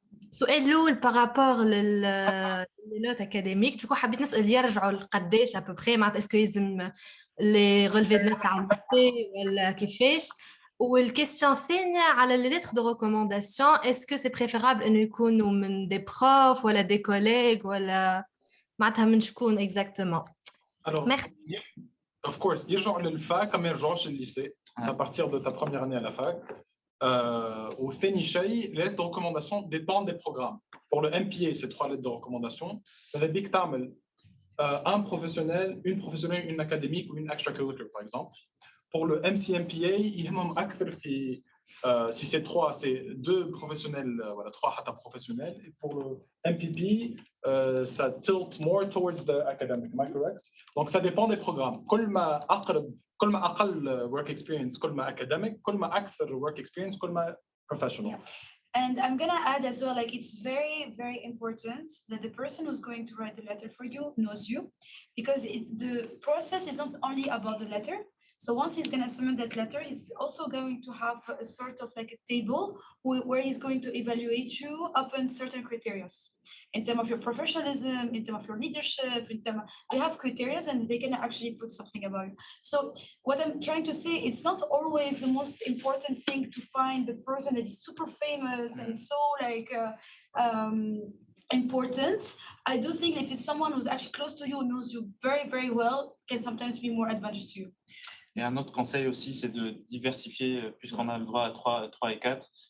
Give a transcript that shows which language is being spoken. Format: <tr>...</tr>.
<ar>سؤال الأول بارابور للنوت أكاديميك دوكو حبيت نسأل يرجعوا لقداش أبوبخي معناتها اسكو يلزم لي غولفي دو نوت تاع الليسي ولا كيفاش. والكيستيون الثانية على لي ليتر دو ريكومونداسيون اسكو سي بريفيرابل إنه يكونوا من دي بروف ولا دي كوليغ ولا معناتها من شكون اكزاكتومون؟</ar> <fr>Merci.</fr> <en>Of course,</en> <ar>يرجعوا للفاك ما يرجعوش للليسي.</ar> <fr>C'est à partir de ta première année à la fac.</fr> <ar>وثاني شيء</ar> <fr>les lettres de recommandation dépendent des programmes. Pour le MPA, c'est 3 lettres de recommandation. Ça veut dire que tu as un professionnel, une académique ou une extracurricular, par exemple. Pour le MCMPA,</fr> <ar>يهمهم أكثر في</ar> <fr>si c'est 3, c'est 2 professionnels, voilà, 3</fr> <ar>حتى</ar> <fr>professionnels. Et pour le MPP, ça</fr> <en>tilt more towards the academic. Am I correct?</en> <fr>Donc ça dépend des programmes.</fr> <ar>كل ما أقل</ar> <en>work experience</en> <ar>كل ما academic, كل ما أكثر work experience كل ما professional.</ar> <en>And I'm gonna add as well, like it's very, very important that the person who's going to write the letter for you knows you, because the process is not only about the letter. So once he's going to submit that letter, he's also going to have a sort of like a table where he's going to evaluate you upon certain criteria. In terms of your professionalism, in terms of your leadership, they have criteria and they can actually put something about it. So what I'm trying to say, it's not always the most important thing to find the person that is super famous and so like important. I do think if it's someone who's actually close to you, knows you very, very well, can sometimes be more advantageous to you.</en> <fr>Et un autre conseil aussi, c'est de diversifier, puisqu'on a le droit à 3 et 4.</fr>